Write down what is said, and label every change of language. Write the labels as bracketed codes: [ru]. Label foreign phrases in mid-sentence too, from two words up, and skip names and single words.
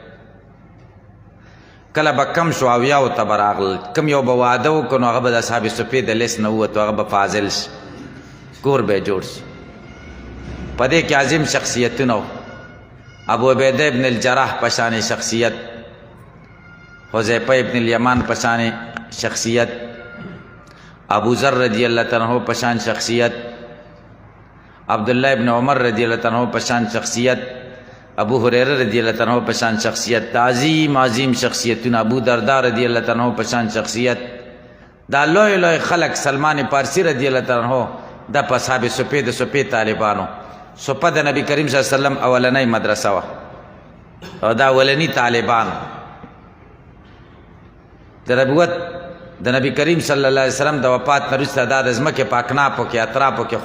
[ps] کله به کم شو اویاو ته به راغلل کم یو به واده وکړو نو هغه به د اصحاب صفې د لیست نه ووتو هغه به فاضل شي کور به یې جوړ شي په دې کې عظیم شخصیتونه و ابو عبیده ابن الجراح پشان شخصیت حذیفه ابن الیمان پشان شخصیت ابو ذر [ar] رضی اللہ عنہ [ps] پشان شخصیت عبداللہ ابن عمر [ar] رضی اللہ عنہ [ps] پشان شخصیت ابو هريره [ar] رضی اللہ عنہ [ps] پشان شخصیت عظیم عظیم شخصیتونه ابو درداء [ar] رضی اللہ عنہ [ps] پشان شخصیت دا لوی لوی خلق سلمان پارسی [ar] رضی اللہ عنہ [ps] دا په اصحاب صفې د صفې طالبانو صفه د نبی کریم [ar] صلی الله علیه وسلم [ps] اولنۍ مدرسه وه او دا اولني طالبان د نبوت د نبی کریم [ar] صلی الله علیه وسلم [ps] د وفات نه وروسته دا د ځمکې په اکنافو کې اطرافو کې